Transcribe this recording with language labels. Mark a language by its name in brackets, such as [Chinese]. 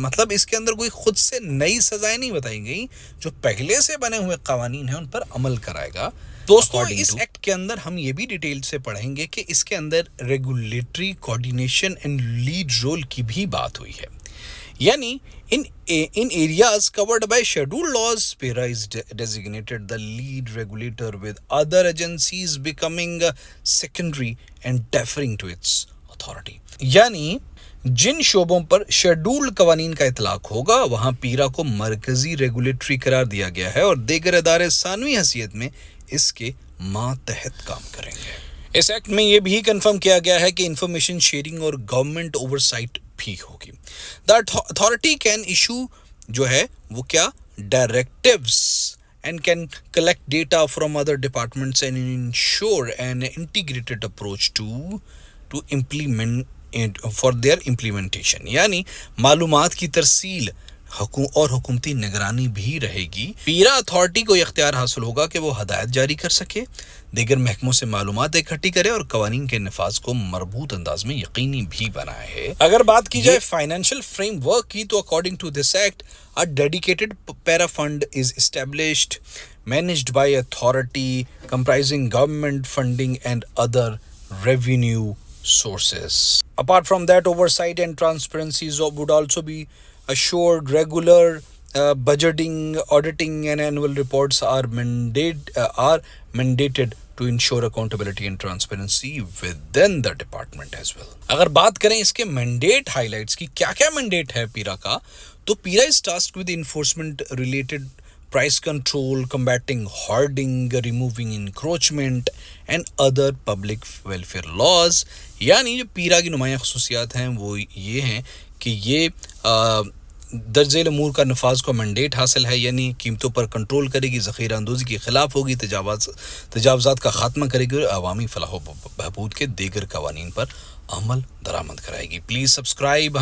[Urdu] مطلب اس کے اندر کوئی خود سے نئی سزائیں نہیں بتائی گئی، جو پہلے سے بنے ہوئے قوانین ہیں ان پر عمل کرائے گا. دوستوں اس ایکٹ کے اندر ہم یہ بھی ڈیٹیل سے پڑھیں گے کہ اس کے اندر [English] regulatory coordination and lead role [Urdu] کی بھی بات ہوئی ہے. [English] یعنی in areas covered by scheduled laws, PERA is designated the lead regulator, with other agencies becoming secondary and deferring to its authority. [Urdu] یعنی جن شعبوں پر شیڈولڈ قوانین کا اطلاق ہوگا وہاں پیرا کو مرکزی ریگولیٹری قرار دیا گیا ہے اور دیگر ادارے ثانوی حیثیت میں اس کے ماتحت کام کریں گے. اس ایکٹ میں یہ بھی کنفرم کیا گیا ہے کہ انفارمیشن شیئرنگ اور گورنمنٹ اوورسائٹ بھی ہوگی. [English] the authority can issue [Urdu] جو ہے وہ کیا [English] Directives and can collect data from other departments and ensure an integrated approach to implement for their implementation. [Urdu] یعنی معلومات کی ترسیل اور حکومتی نگرانی بھی رہے گی. پیرا اتھارٹی کو اختیار حاصل ہوگا کہ وہ ہدایت جاری کر سکے، دیگر محکموں سے معلومات اکٹھی کرے اور قوانین کے نفاذ کو مربوط انداز میں یقینی بھی بنائے. اگر بات کی جائے فائنینشیل فریم ورک کی تو [English] According to this act a dedicated para fund is established, managed by authority, comprising government funding and other revenue sources. Apart from that, oversight and transparency would also be assured. Regular budgeting, auditing and annual reports are mandated to ensure accountability and transparency within the department as well. [Urdu] اگر بات کریں اس کے mandate high lights کی، کیا کیا mandate ہے پیرا کا، تو پیرا [English] is tasked with enforcement related price control, combating hoarding, removing encroachment and other public welfare laws. [Urdu] یعنی جو پیرا کی نمایاں خصوصیات ہیں وہ یہ ہیں کہ یہ درج ذیل امور کا نفاذ کو مینڈیٹ حاصل ہے، یعنی قیمتوں پر کنٹرول کرے گی، ذخیرہ اندوزی کے خلاف ہوگی، تجاوزات کا خاتمہ کرے گی اور عوامی فلاح و بہبود کے دیگر قوانین پر عمل درآمد کرائے گی. Please subscribe.